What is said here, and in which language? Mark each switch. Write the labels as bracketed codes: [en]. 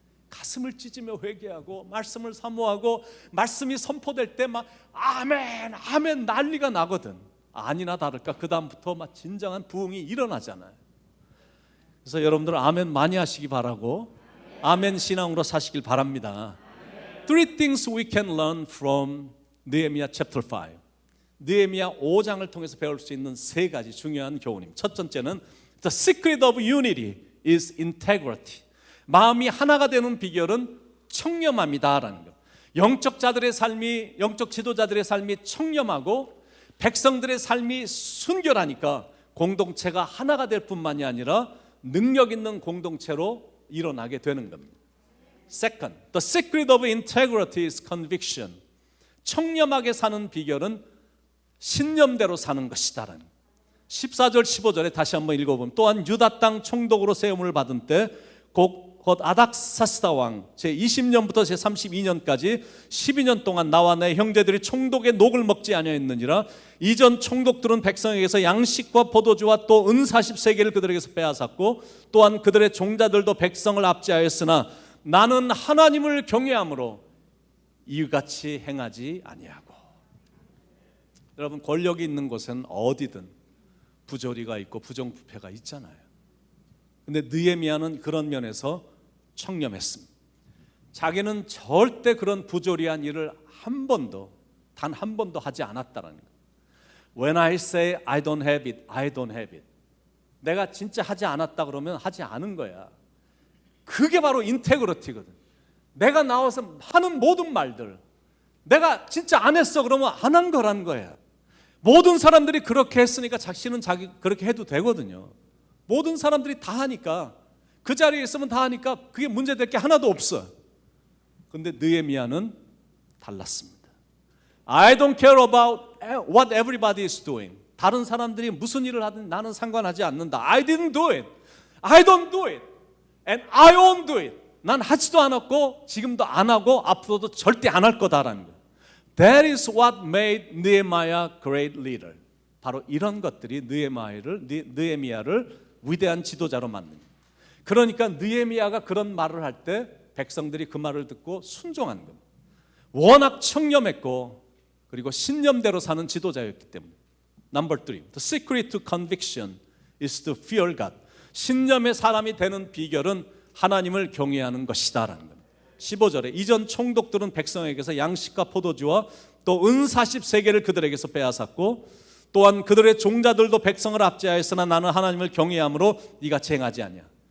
[ko] 가슴을 찢으며 회개하고 말씀을 사모하고 말씀이 선포될 때 막 아멘 아멘 난리가 나거든. 아니나 다를까 그 다음부터 막 진정한 부흥이 일어나잖아요. 그래서 여러분들 아멘 많이 하시기 바라고 아멘 신앙으로 사시길 바랍니다. [en] Three things we can learn from Nehemiah chapter 5. [ko] 느헤미야 5장을 통해서 배울 수 있는 세 가지 중요한 교훈입니다. 첫 번째는 [en] The secret of unity is integrity. [ko] 마음이 하나가 되는 비결은 청렴함이다라는 것. 영적 지도자들의 삶이 청렴하고 백성들의 삶이 순결하니까 공동체가 하나가 될 뿐만이 아니라 능력 있는 공동체로 일어나게 되는 겁니다. [en] Second, the secret of integrity is conviction. [ko] 청렴하게 사는 비결은 신념대로 사는 것이다라는 것. 14절 15절에 다시 한번 읽어보면, 또한 유다 땅 총독으로 세움을 받은 때 곧 아닥사스다 왕 제20년부터 제32년까지 12년 동안 나와 내 형제들이 총독의 녹을 먹지 아니하였느니라. 이전 총독들은 백성에게서 양식과 포도주와 또 은 40세겔을 그들에게서 빼앗았고 또한 그들의 종자들도 백성을 압제하였으나 나는 하나님을 경외함으로 이같이 행하지 아니하고. 여러분, 권력이 있는 곳은 어디든 부조리가 있고 부정부패가 있잖아요. 근데 느헤미야는 그런 면에서 청렴했습니다. 자기는 절대 그런 부조리한 일을 단 한 번도 하지 않았다는 거예요. [en] When I say I don't have it, I don't have it. [ko] 내가 진짜 하지 않았다 그러면 하지 않은 거야. 그게 바로 인테그리티거든. 내가 나와서 하는 모든 말들, 내가 진짜 안 했어 그러면 안 한 거란 거야. 모든 사람들이 그렇게 했으니까 자신은 그렇게 해도 되거든요. 모든 사람들이 다 하니까, 그 자리에 있으면 다 하니까 그게 문제될 게 하나도 없어. 근데 느헤미야는 달랐습니다. [en] I don't care about what everybody is doing. [ko] 다른 사람들이 무슨 일을 하든 나는 상관하지 않는다. [en] I didn't do it. I don't do it. And I won't do it. [ko] 난 하지도 않았고 지금도 안 하고 앞으로도 절대 안 할 거다라는 거예요. [en] That is what made Nehemiah great leader. [ko] 바로 이런 것들이 느헤미야를 위대한 지도자로 만듭니다. 그러니까 느헤미야가 그런 말을 할 때 백성들이 그 말을 듣고 순종한 겁니다. 워낙 청렴했고 그리고 신념대로 사는 지도자였기 때문에. [en] Number 3, the secret to conviction is to fear God. [ko] 신념의 사람이 되는 비결은 하나님을 경외하는 것이다라는 겁니다. 15절에 이전 총독들은 백성에게서 양식과 포도주와 또 은 40세겔을 그들에게서 빼앗았고 또한 그들의 종자들도 백성을 압제하였으나 나는 하나님을 경외함으로 이같이 행하지 아니하.